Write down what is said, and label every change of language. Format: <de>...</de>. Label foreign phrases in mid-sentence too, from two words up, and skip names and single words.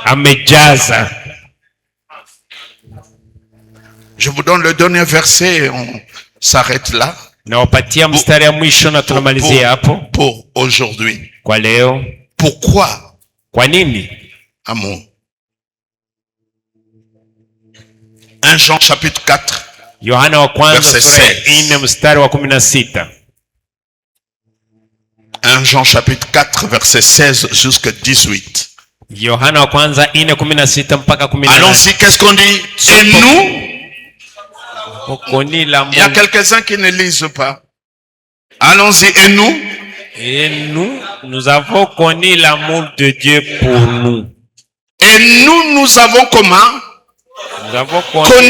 <fr>Je vous donne le dernier verset et on s'arrête là. Pour aujourd'hui. Pourquoi? Amour. 1 Jean chapitre 4.</fr> <sw>Yohana wa kwanza sura ya 4 mstari wa 16.</sw> <fr>1 Jean chapitre 4 verset 16 jusqu'à 18.</fr> <sw>Yohana wa kwanza 4:16 mpaka 18.</sw> <fr>Allons-y, qu'est-ce qu'on dit? Et nous, il y a quelques-uns qui ne lisent pas. Allons-y, et nous avons connu l'amour de Dieu pour nous. Et nous avons comment? Nous avons connu.</fr>